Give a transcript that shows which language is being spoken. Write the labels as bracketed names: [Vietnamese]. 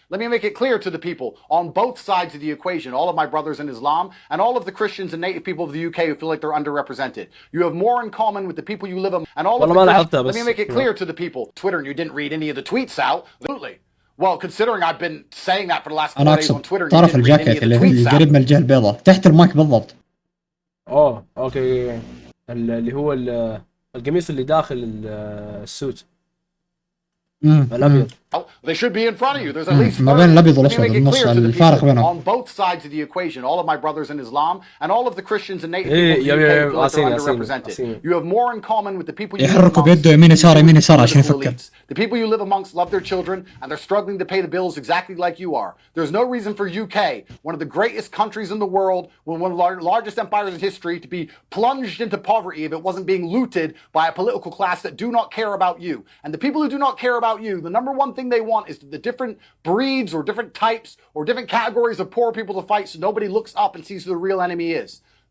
[English] Let me make it clear to the people on both sides of the equation, all of my brothers in Islam and all of the Christians and native people of the UK who feel like they're underrepresented. You have more in common with the people you live among and all of the Christians. Let me make it clear to the people, Twitter and you didn't read any of the tweets out. Absolutely. Well, considering I've been saying that for the last 4 days on Twitter and you didn't read any of the tweets out. [Arabic] قريب من الجهة البيضاء تحت المايك بالضبط. اوكي اللي هو القميص اللي داخل السوت الابيض. [English] They should be in front of you. There's at least [Arabic] ما بين الابيض والاسود النص الفارق بينهم. [English] On both sides of the equation, all of my brothers in Islam and all of the Christians and native people of the UK feel like they're underrepresented. You have more in common with the people you live [Arabic] يحركوا بيده يمين يسار يمين يسار عشان يفكر. [English] The people you live amongst love their children and they're struggling to pay the bills exactly like you are. There's no reason for UK, one of the greatest countries in the world, one of the largest empires in history, to be plunged into poverty if it wasn't being looted by a political class that do not care about you. And the people who do not care about you, the number one thing they want is the different breeds or different types or different categories of poor people to fight so nobody looks up and sees who the real enemy is.